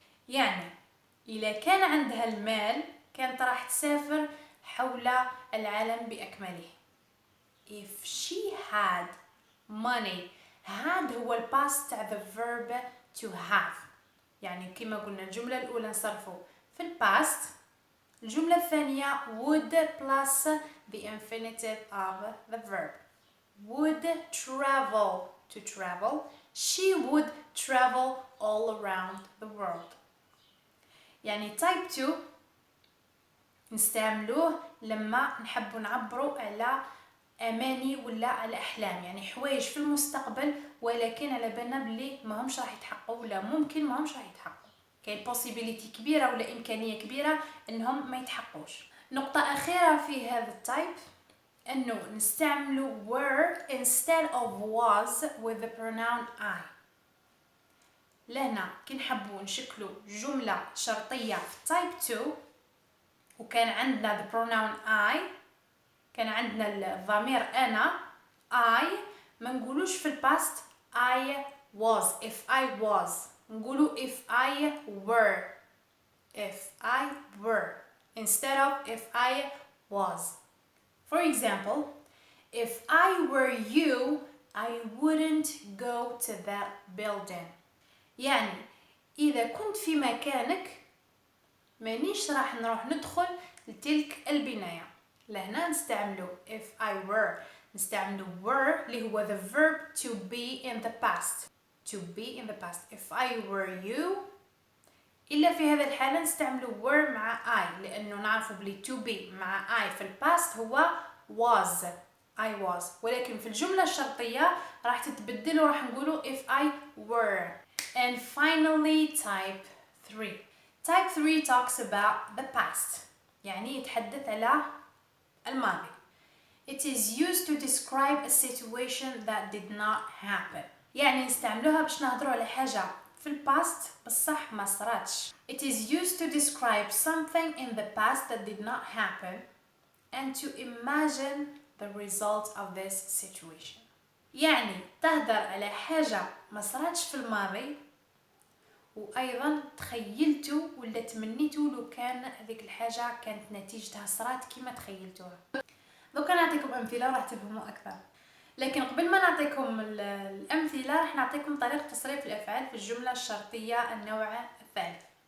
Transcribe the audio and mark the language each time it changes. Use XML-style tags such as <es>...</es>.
<ar>يعني إذا كان عندها المال كانت راح تسافر حول العالم بأكمله.</ar> <en>If she had money had</en> <ar>هو الباست تاع</ar> <en>the verb to have.</en> <ar>يعني كما قلنا الجملة الأولى نصرفوا في الباست، الجملة الثانية</ar> <en>would plus the infinitive of the verb. Would travel to travel. She would travel all around the world.</en> <ar>يعني type 2 نستعملوه لما نحبوا نعبروا على أماني ولا على أحلام، يعني حوايج في المستقبل ولكن على بالنا بلي ما همش راح يتحققوا ولا ممكن ما همش راح يتحققوا. كاين possibility كبيرة ولا إمكانية كبيرة إنهم ما يتحققوش. نقطة أخيرة في هذا التايب إنه نستعملوا</ar> <en>were instead of was with the pronoun I.</en> <ar>لهنا كي نحبوا نشكلوا جملة شرطية في type 2 وكان عندنا</ar> <en>the pronoun I،</en> <ar>كان عندنا الضمير أنا I، ما نقولوش في الباست I was.</ar> <en>If I was نقولوا if I were. If I were instead of if I was. For example, if I were you I wouldn't go to that building.</en> <ar>يعني إذا كنت في مكانك مانيش راح نروح ندخل لتلك البناية. لهنا نستعملوا</ar> <en>if I were،</en> <ar>نستعملوا were اللي هو</ar> <en>the verb to be in the past. To be in the past. If I were you،</en> <ar>إلا في هذا الحالة نستعملوا were مع I لأنه نعرفوا بلي to be مع I في الباست هو was.</ar> <en>I was.</en> <ar>ولكن في الجملة الشرطية راح تتبدل وراح نقولوا</ar> <en>if I were. And finally type 3. Type 3 talks about the past.</en> <ar>يعني يتحدث على الماضي.</ar> <en>It is used to describe a situation that did not happen.</en> <ar>يعني نستعملوها باش نهضروا على حاجة في الباست بصح ما صراتش.</ar> <en>It is used to describe something in the past that did not happen and to imagine the result of this situation.</en> <ar>يعني تهدر على حاجة ما صراتش في الماضي وايضا تخيلتوا ولا تمنيتوا لو كان هذيك الحاجة كانت نتيجتها صرات كما تخيلتوها. دوكا نعطيكم امثله راح تفهموا اكثر، لكن قبل ما نعطيكم الامثله راح نعطيكم طريقه تصريف الافعال في الجمله الشرطيه النوع الثالث.</ar>